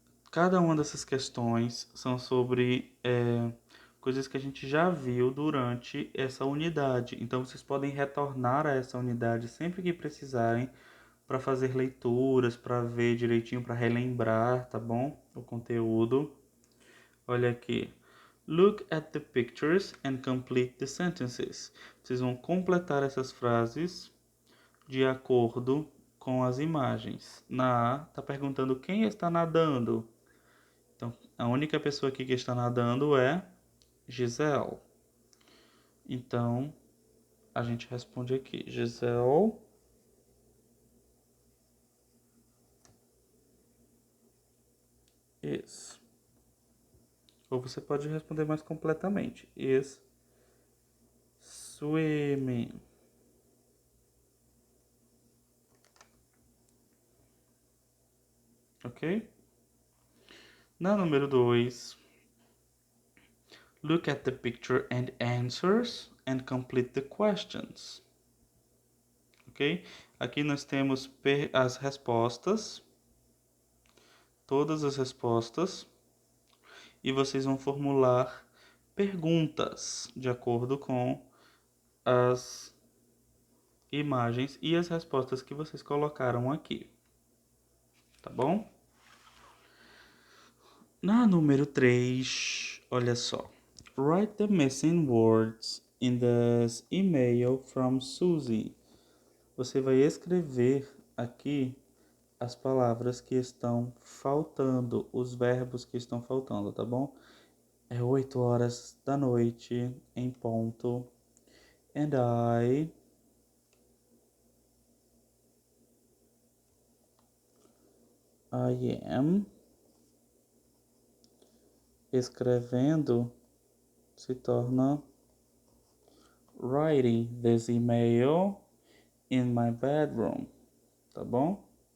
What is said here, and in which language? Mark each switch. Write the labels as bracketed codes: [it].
[pt] Cada uma dessas questões são sobre coisas que a gente já viu durante essa unidade. Então, vocês podem retornar a essa unidade sempre que precisarem para fazer leituras, para ver direitinho, para relembrar, tá bom? O conteúdo. Olha aqui. [en] Look at the pictures and complete the sentences. [pt] Vocês vão completar essas frases de acordo com as imagens. Na A, está perguntando quem está nadando. Então, a única pessoa aqui que está nadando é Gisele. Então, a gente responde aqui. Gisele is. Ou você pode responder mais completamente. [en] Is swimming. Ok? [pt] Na número 2, [en] look at the picture and answers and complete the questions. Ok? [pt] Aqui nós temos as respostas, todas as respostas, e vocês vão formular perguntas de acordo com as imagens e as respostas que vocês colocaram aqui. Tá bom? Na número 3, olha só. [en] Write the missing words in this email from Susie. [pt] Você vai escrever aqui as palavras que estão faltando, os verbos que estão faltando, tá bom? É 8 horas da noite, em ponto. [en] And I am [pt] escrevendo se torna [en] writing this email in my bedroom, [pt] tá bom?